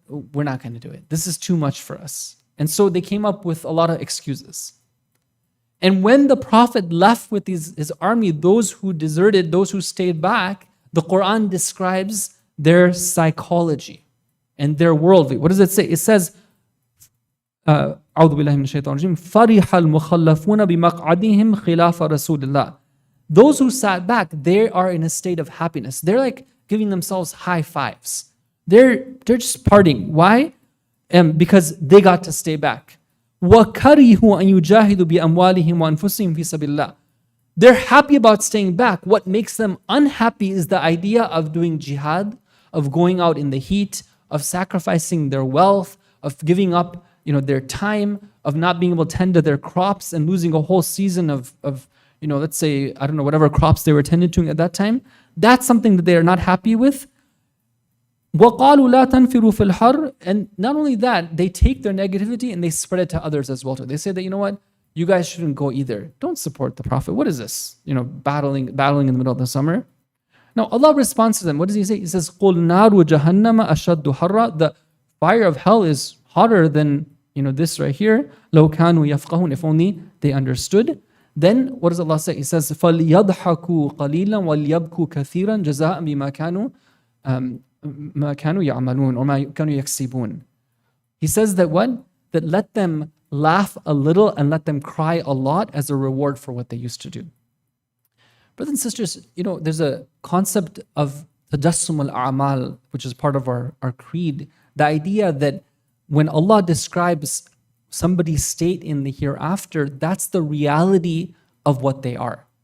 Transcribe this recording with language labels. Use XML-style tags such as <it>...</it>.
<en>We're not going to do it. This is too much for us. And so they came up with a lot of excuses. And when the Prophet left with his army, those who deserted, those who stayed back, the Quran describes their psychology and their worldview. What does it say? It says,</en> <ar>أعوذ بالله من الشيطان الرجيم فرح المخلفون بمقعدهم خلاف رسول الله.</ar> <en>Those who sat back, they are in a state of happiness. They're like giving themselves high fives. They're just partying. Why? Because they got to stay back.</en> <ar>وَكَرِهُ أَن يُجَاهِدُوا بِأَمْوَالِهِمْ وَأَنفُسِهِمْ فِي سَبِيلِ اللَّهِ.</ar> <en>They're happy about staying back. What makes them unhappy is the idea of doing jihad, of going out in the heat, of sacrificing their wealth, of giving up their time, of not being able to tend to their crops and losing a whole season of let's say, I don't know, whatever crops they were tending to at that time. That's something that they are not happy with.</en> <ar>وَقَالُوا لَا تَنْفِرُوا فِي الْحَرِّ.</ar> <en>And not only that, they take their negativity and they spread it to others as well too. They say that, you know what, you guys shouldn't go either. Don't support the Prophet. What is this? Battling in the middle of the summer. Now Allah responds to them. What does He say? He says,</en> <ar>قُلْ نَارُ جَهَنَّمَ أَشَدُّ حَرًّا.</ar> <en>The fire of hell is hotter than this right here.</en> <ar>لَوْ كَانُوا يَفْقَهُونَ.</ar> <en>If only they understood. Then what does Allah say? He says,</en> <ar>فَلْيَضْحَكُوا قَلِيلًا وَلْيَبْكُوا كَثِيرًا جَزَاءً بِمَا كَانُوا ما كانوا يعملون</ar> <en>or</en> <ar>ما كانوا يكسبون.</ar> <en>He says that what? That let them laugh a little and let them cry a lot as a reward for what they used to do. Brothers and sisters, there's a concept of tajassum al-a'mal, which is part of our creed. The idea that when Allah describes somebody's state in the hereafter, that's the reality of what they are.</en>